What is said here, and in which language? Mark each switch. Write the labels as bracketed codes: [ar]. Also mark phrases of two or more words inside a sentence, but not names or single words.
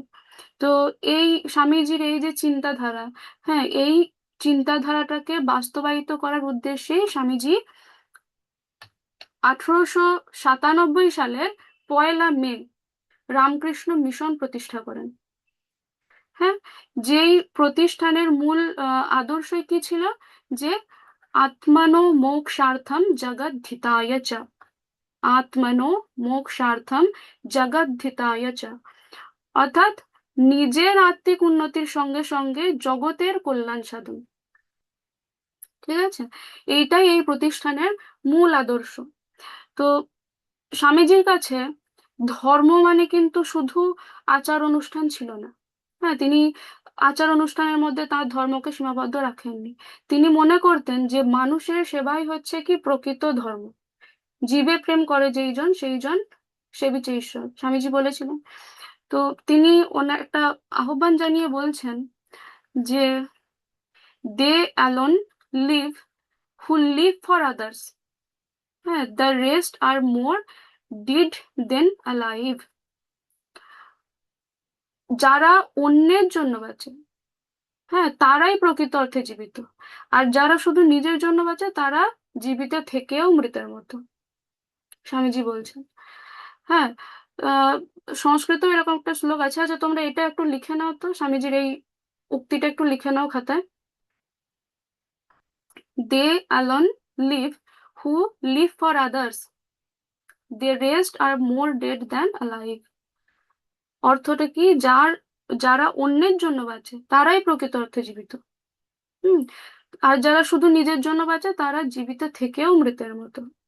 [bn] তো এই স্বামীজির এই যে চিন্তাধারা, হ্যাঁ, এই চিন্তাধারাটাকে বাস্তবায়িত করার উদ্দেশ্যেই স্বামীজি 1897 সালের 1 মে রামকৃষ্ণ মিশন প্রতিষ্ঠা করেন। হ্যাঁ, যেই প্রতিষ্ঠানের মূল আদর্শই কি ছিল, যে [sa] আত্মানো মোক্ষার্থম জগদ্ধিতায় চ, আত্মনো মোক্ষার্থম জগদ্ধিতায় চ, [bn] অর্থাৎ নিজের আত্মিক উন্নতির সঙ্গে সঙ্গে জগতের কল্যাণ সাধন। ঠিক আছে, এইটাই এই প্রতিষ্ঠানের মূল আদর্শ। তো স্বামীজির কাছে ধর্ম মানে কিন্তু শুধু আচার অনুষ্ঠান ছিল না। হ্যাঁ, তিনি আচার অনুষ্ঠানের মধ্যে তার ধর্মকে সীমাবদ্ধ রাখেননি। তিনি মনে করতেন যে মানুষের সেবাই হচ্ছে কি প্রকৃত ধর্ম। জীবে প্রেম করে যেই জন সেই জন সেবিছে ঈশ্বর, স্বামীজি বলেছিলেন। তো তিনি ওনার একটা আহ্বান জানিয়ে বলছেন যে [en] they alone live who live for others, হ্যাঁ, the rest are more dead than alive. [bn] যারা অন্যের জন্য বাঁচে, হ্যাঁ, তারাই প্রকৃত অর্থে জীবিত। আর যারা শুধু নিজের জন্য বাঁচে তারা জীবিত থেকেও মৃতের মতো, স্বামীজি বলছেন। হ্যাঁ, আহ সংস্কৃত এরকম একটা শ্লোক আছে। আচ্ছা, তোমরা এটা একটু লিখে নাও তো, স্বামীজির এই উক্তিটা একটু লিখে নাও খাতায়। [en] they alone live who live for others, the rest are more dead than alive. [bn] অর্থটা কি? যারা অন্যের জন্য বাঁচে তারাই প্রকৃত অর্থে জীবিত। হুম। আর যারা শুধু নিজের জন্য বাঁচে তারা জীবিত থেকেও মৃতের মতো।